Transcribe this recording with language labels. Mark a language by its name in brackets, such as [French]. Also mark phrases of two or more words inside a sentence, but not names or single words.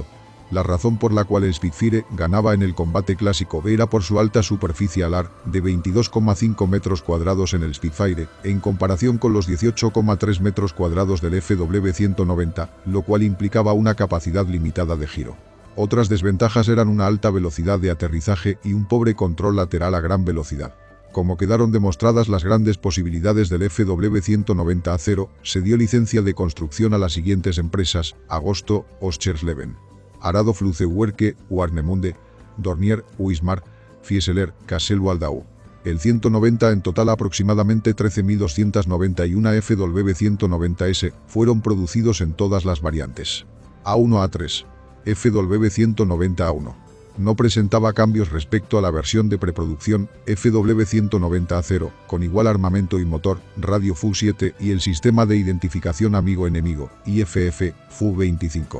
[Spanish] La razón por la cual el Spitfire ganaba en el combate clásico era por su alta superficie alar, de 22,5 metros cuadrados en el Spitfire, en comparación con los 18,3 metros cuadrados del FW-190, lo cual implicaba una capacidad limitada de giro. Otras desventajas eran una alta velocidad de aterrizaje y un pobre control lateral a gran velocidad. Como quedaron demostradas las grandes posibilidades del FW-190 A0, se dio licencia de construcción a las siguientes empresas: Agosto, Oschersleben, Arado Flugzeugwerke, Warnemünde, Dornier, Wismar, Fieseler, Kassel-Waldau. El 190 en total aproximadamente 13.291 FW-190S fueron producidos en todas las variantes. A1 A3, FW-190 A1. No presentaba cambios respecto a la versión de preproducción FW-190 A0, con igual armamento y motor, radio FU-7 y el sistema de identificación amigo-enemigo, IFF, FU-25.